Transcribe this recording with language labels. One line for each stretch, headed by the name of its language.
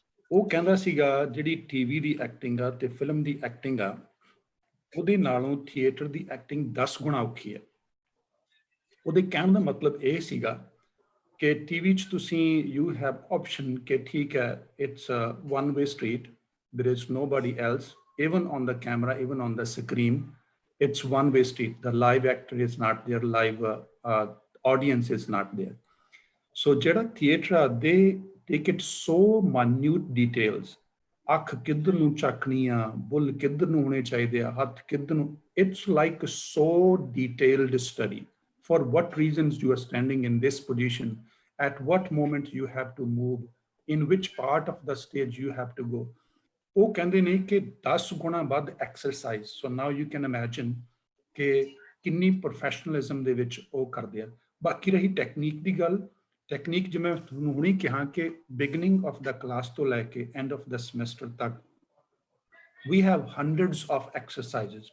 Punjabi: ਉਹ ਕਹਿੰਦਾ ਸੀਗਾ ਜਿਹੜੀ ਟੀਵੀ ਦੀ ਐਕਟਿੰਗ ਆ ਤੇ ਫਿਲਮ ਦੀ ਐਕਟਿੰਗ ਆ, ਉਹਦੇ ਨਾਲੋਂ ਥੀਏਟਰ ਦੀ ਐਕਟਿੰਗ 10 ਗੁਣਾ ਔਖੀ ਹੈ। ਉਹਦੇ ਕਹਿਣ ਦਾ ਮਤਲਬ ਇਹ ਸੀਗਾ ਕਿ ਟੀਵੀ 'ਚ ਤੁਸੀਂ
English: you have option
Punjabi: ਕਿ ਠੀਕ ਹੈ,
English: It's one way street, there is nobody else, even on the camera, even on the screen, it's one way street. The live actor is not there, live audience is not there. So jada theatre, they take it so minute details.
Punjabi: ਅੱਖ ਕਿੱਧਰ ਨੂੰ ਚੱਕਣੀ ਆ, ਬੁੱਲ ਕਿੱਧਰ ਨੂੰ ਹੋਣੇ ਚਾਹੀਦੇ ਆ, ਹੱਥ ਕਿੱਧਰ ਨੂੰ,
English: it's like so detailed study. For what reasons you are standing in this position, at what moment you have to move, in which part of the stage you have to go.
Punjabi: ਉਹ ਕਹਿੰਦੇ ਨੇ ਕਿ 10 ਗੁਣਾ ਵੱਧ exercise.
English: so now you can imagine
Punjabi: ਕਿ ਕਿੰਨੀ professionalism ਦੇ ਵਿੱਚ ਉਹ ਕਰਦੇ ਆ। ਬਾਕੀ ਰਹੀ ਟੈਕਨੀਕ ਦੀ ਗੱਲ, ਟੈਕਨੀਕ ਜਿਵੇਂ ਤੁਹਾਨੂੰ ਹੁਣੇ ਕਿਹਾ ਕਿ
English: beginning of the class
Punjabi: ਤੋਂ ਲੈ ਕੇ
English: end of the semester
Punjabi: ਤੱਕ
English: ਵੀ have hundreds of exercises.